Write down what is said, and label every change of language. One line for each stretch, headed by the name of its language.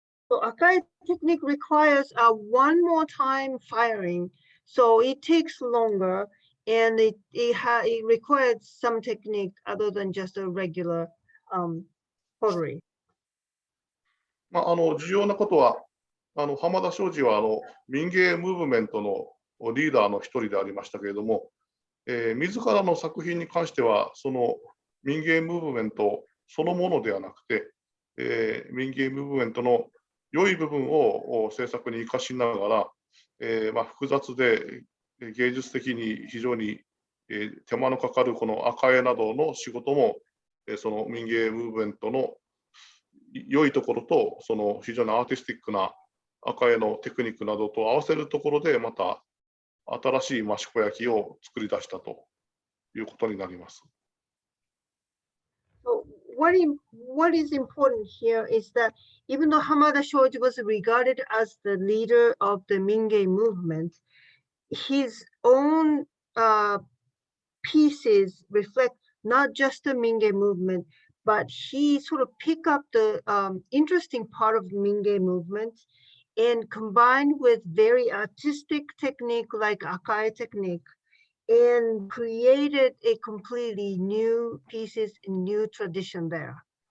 English: So Akai technique requires one more time firing, so it takes longer, and it requires some technique other than just a regular pottery.
Japanese: 重要なことは、浜田庄司は民芸ムーブメントのリーダーの一人でありましたけれども、自らの作品に関してはその民芸ムーブメントそのものではなくて、民芸ムーブメントの良い部分を制作に生かしながら、複雑で芸術的に非常に手間のかかるこの赤絵などの仕事も、その民芸ムーブメントの良いところとその非常にアーティスティックな赤絵のテクニックなどと合わせるところでまた新しい益子焼きを作り出したということになります。
English: So what is important here is that even though Hamada Shoji was regarded as the leader of the Mingei movement, his own pieces reflect not just the Mingei movement, but he sort of picked up the interesting part of the Mingei movement and combined with very artistic technique like Akai technique and created a completely new pieces and new tradition there.